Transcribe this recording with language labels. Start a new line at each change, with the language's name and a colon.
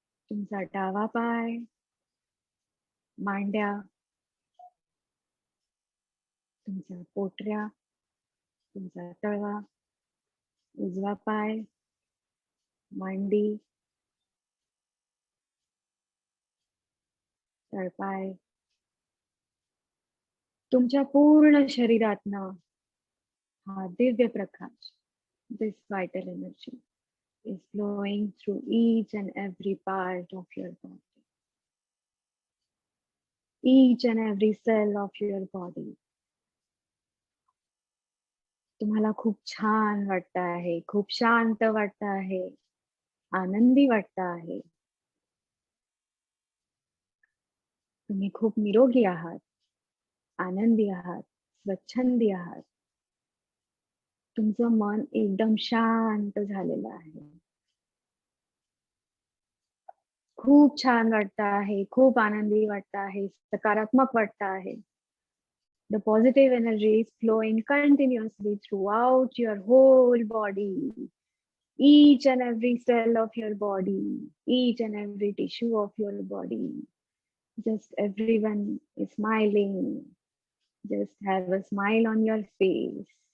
Marathi: तुमचा डावा पाय, मांड्या, तुमच्या पोटऱ्या, तुमचा तळवा, उजवा पाय, मांडी, तळपाय. तुमच्या पूर्ण शरीरातनं हा Divya Prakash,
English: this vital energy is flowing through each and every part of your body. Each and every cell of your body.
Marathi: तुम्हाला खूप छान वाटतं आहे, खूप शांत वाटतं आहे, आनंदी वाटतं आहे. तुम्ही खूप निरोगी आहात, आनंदी आहात, स्वच्छंदी आहात. तुमचं मन एकदम शांत झालेलं आहे. खूप छान वाटतं आहे, खूप आनंदी वाटतं आहे, सकारात्मक वाटतं आहे.
English: The positive energy is flowing continuously throughout your whole body. Each and every cell of your body, each and every tissue of your body. Just everyone is smiling. Just have a smile on your face.